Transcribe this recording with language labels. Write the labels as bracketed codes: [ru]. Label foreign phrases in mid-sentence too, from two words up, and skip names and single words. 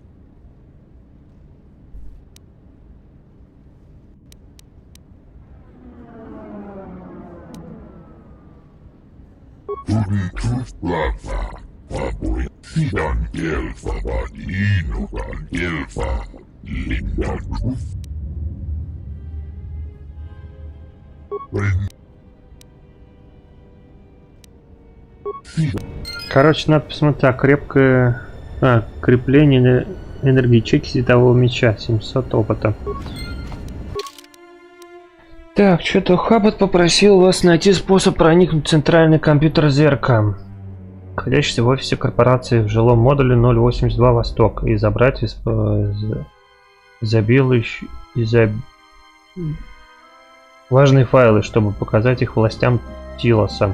[ru] Turi Truth Blagfa Vapuelta. Sidan Gelfa Vaninugan Gelfa Linda Gufta. Короче, надо посмотреть, крепкое крепление энергичек светового меча, 700 опыта. Так, что-то Хаббат попросил вас найти способ проникнуть в центральный компьютер Зерка, находящийся в офисе корпорации в жилом модуле 082 Восток, и забрать важные файлы, чтобы показать их властям Тилоса.